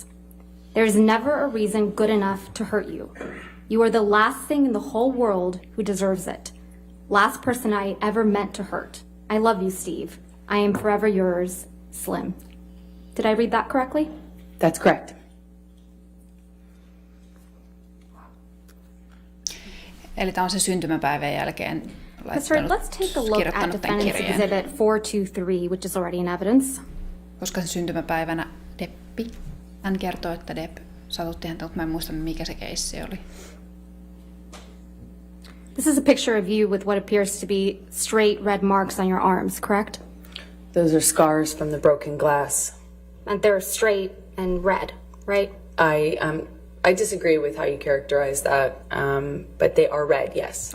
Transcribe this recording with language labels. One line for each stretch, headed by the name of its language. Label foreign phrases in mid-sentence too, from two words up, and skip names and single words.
English: There is never a reason good enough to hurt you. You are the last thing in the whole world who deserves it. Last person I ever meant to hurt. I love you, Steve. I am forever yours, Slim." Did I read that correctly? That's correct.
Finnish: Eli tämä on se syntymäpäivän jälkeen
English: Ms. Heard, let's take a look at
Finnish: kirjoittanut tämän
English: defendant's
Finnish: kirjeen.
English: exhibit 423, which is already in evidence.
Finnish: Koska se syntymäpäivänä hän kertoo, että Depp satutti häntä, mutta mä en muista mikä se keissi oli.
English: This is a picture of you with what appears to be straight red marks on your arms, correct? Those are scars from the broken glass. And they're straight and red, right? I disagree with how you characterize that, but they are red, yes.